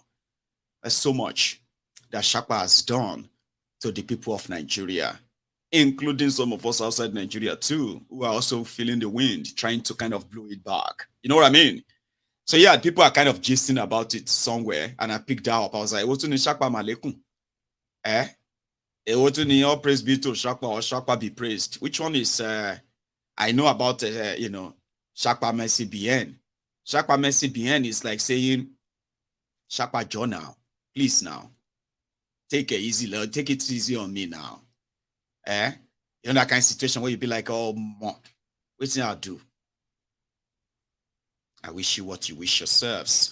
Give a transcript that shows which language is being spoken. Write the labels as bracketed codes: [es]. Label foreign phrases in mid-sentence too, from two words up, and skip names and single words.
[en] There's so much that Shakpa has done to the people of Nigeria, including some of us outside Nigeria too, who are also feeling the wind, trying to kind of blow it back. You know what I mean? So yeah, people are kind of gisting about it somewhere, and I picked that up. I was like, what's in Sapamalekun? What in all praise be to Shakpa or Shakpa be praised? Which one is I know about you know, [fr] Shakpa merci bien. [en] Shakpa [fr] merci bien [en] is like saying, Shakpa John now, please now. Take it easy, Lord. Take it easy on me now. You know that kind of situation where you be like, oh, mom, what's I'll do? I wish you what you wish yourselves.